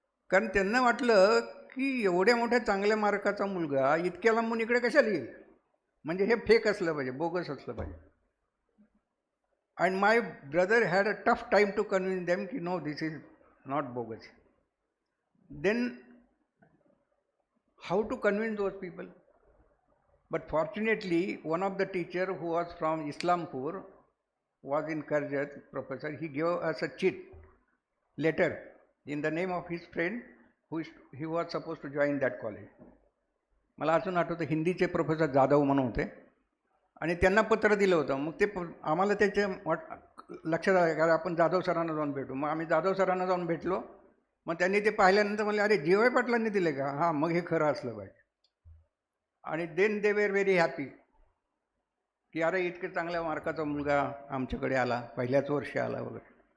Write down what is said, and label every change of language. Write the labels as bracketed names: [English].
[Marathi] कारण त्यांना वाटलं की एवढ्या मोठ्या चांगल्या मार्काचा मुलगा इतक्या लांबून इकडे कशाला येईल, म्हणजे हे फेक असलं पाहिजे, बोगस असलं पाहिजे. [English] And my brother had a tough time to convince them की no, this is not bogus. Then how to convince those people? But fortunately, one of the teacher who was from Islampur was in Karjat, professor. He gave us a cheat letter in the name of his friend who he was supposed to join that college. [Marathi] मला अजून आठवतं, हिंदीचे professor Jadhav म्हणून होते, आणि त्यांना पत्र दिलं होतं. मग ते आम्हाला त्याच्या लक्षात आलं की आपण जाधव सरांना जाऊन भेटू. मग आम्ही जाधव सरांना जाऊन भेटलो. मग त्यांनी ते पाहिल्यानंतर म्हणले, अरे GY पाटलांनी दिले का? हां, मग हे खरं असलं पाहिजे. आणि [English] then they were very happy [Marathi] की अरे इतके चांगल्या मार्काचा मुलगा आमच्याकडे आला, पहिल्याच वर्षी आला वगैरे.